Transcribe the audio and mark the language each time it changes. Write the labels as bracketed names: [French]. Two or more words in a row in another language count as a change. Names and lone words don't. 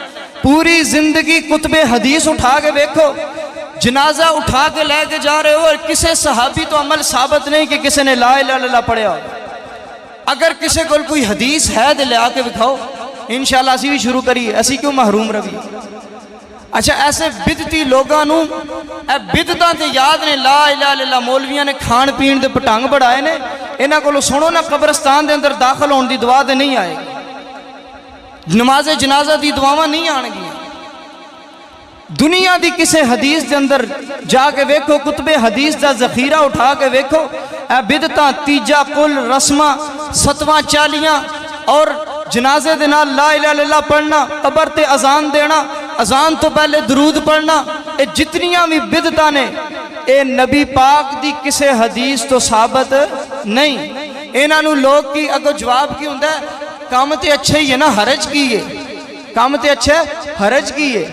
[Urdu] پوری زندگی کتب حدیث اٹھا کے دیکھو، جنازہ اٹھا کے لے کے جا رہے ہو اور کسی صحابی تو عمل ثابت نہیں کہ کسی نے [Arabic] لا الہ الا اللہ [Urdu] پڑھیا ہو۔ اگر کسی کو کوئی حدیث ہے تو لے آ کے دکھاؤ، انشاءاللہ [Punjabi] اسی بھی شروع کریے، اسی کیوں محروم روی۔ اچھا ایسے بدعتی لوگاں نو اے بدعتاں تے یاد نے، [Arabic] لا الہ الا اللہ [Punjabi] مولویاں نے کھان پین دے پٹانگ بڑھائے نے، انہاں کولوں سنو نا قبرستان دے اندر داخل ہون دی دعا تے نہیں آئے گی، نماز جنازہ دی دعاواں نہیں آن گی۔ دنیا دی کسے حدیث دے اندر جا کے ویکھو، کتب حدیث دا ذخیرہ اٹھا کے ویکھو، اے بدعتاں تیجا کل رسماں ستواں چالیاں اور جنازے دے نال [Arabic] لا الہ الا اللہ [Punjabi] پڑھنا، قبر تے اذان دینا، اذان تو پہلے درود پڑھنا، اے جتنیاں بھی بدعتاں نے اے نبی پاک دی کسے حدیث تو ثابت نہیں۔ انہاں نو لوگ کی اگو جواب کی ہوندا ہے کام تے اچھے ہی ہے نا، حرج کی ہے، کام تے اچھے حرج کی ہے۔